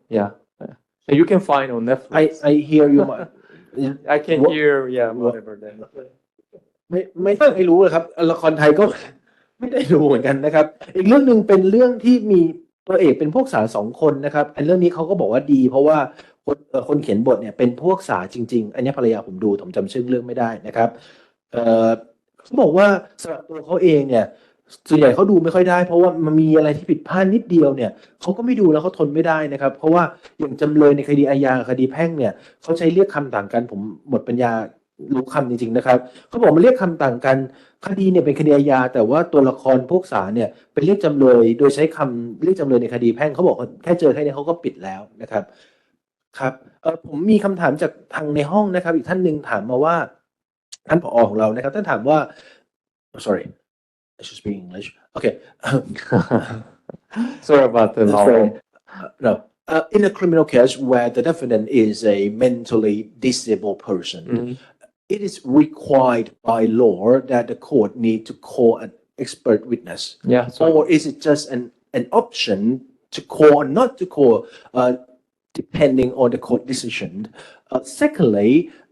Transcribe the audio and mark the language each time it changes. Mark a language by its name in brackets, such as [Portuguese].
[English] Yeah, you can find on Netflix. I hear your mind. I can hear whatever that. [Thai] ไม่รู้เลยครับละครไทยก็ไม่ได้ดูเหมือนกันนะครับอีกเรื่องนึงเป็นเรื่องที่มีตัวเอกเป็นพวกสาว2 คนนะครับอันเรื่องนี้เขาก็บอกว่าดีเพราะว่าคนเขียนบทเนี่ยเป็นพวกสาวจริงๆอันนี้ภรรยาผมดูผมจำชื่อเรื่องไม่ได้นะครับ เขาบอกว่าสำหรับตัวเขาเองเนี่ยส่วนใหญ่เขาดูไม่ค่อยได้เพราะว่ามันมีอะไรที่ผิดพลาดนิดเดียวเนี่ยเขาก็ไม่ดูแล้วเขาทนไม่ได้นะครับเพราะว่าอย่างจำเลยในคดีอาญาคดีแพ่งเนี่ยเขาใช้เรียกคำต่างกันผมหมดปัญญารู้คำจริงๆนะครับเขาบอกมันเรียกคำต่างกันคดีเนี่ยเป็นคดีอาญาแต่ว่าตัวละครพวกศาลเนี่ยเป็นเรียกจำเลยโดยใช้คำเรียกจำเลยในคดีแพ่งเขาบอกแค่เจอแค่นี้เขาก็ปิดแล้วนะครับครับผมมีคำถามจากทางในห้องนะครับอีกท่านหนึ่งถามมาว่าท่านผอ. ของเรานะครับท่านถามว่า [English] sorry I should speak English okay sorry about the no in a criminal case where the defendant is a mentally disabled person it is required by law that the court need to call an expert witness or is it just an option to call or not to call depending on the court decision secondly